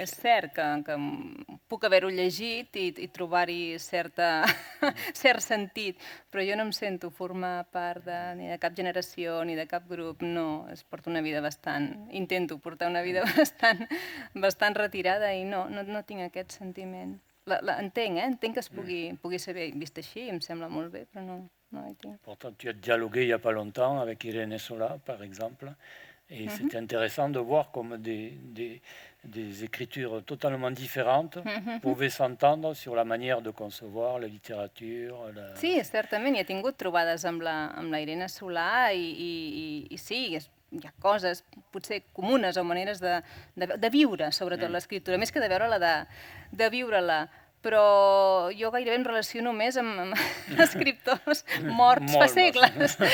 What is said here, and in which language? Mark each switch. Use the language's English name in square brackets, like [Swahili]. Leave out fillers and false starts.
[Catalan] És cert que puc haver-ho llegit i trobar-hi cert sentit, però jo no em sento formar part ni de cap generació ni de cap grup, no. Porto una vida intento portar una vida bastant retirada i no tinc aquest sentiment. Entenc, entenc que es pugui ser vist així, em sembla molt bé, però no hi tinc. [French] Pourtant, tu as dialogué il n'y a pas longtemps avec Irène Sola, par exemple. Et c'était intéressant de voir comme des écritures totalement différentes pouvaient s'entendre sur la manière de concevoir la littérature. [Catalan] Sí, certament, he tingut trobades amb la Irene Solà i sí, hi ha coses potser comunes o maneres de viure, sobretot l'escriptura, més que de veure-la, de viure-la. Però jo gairebé em relaciono més amb escriptors morts fa segles.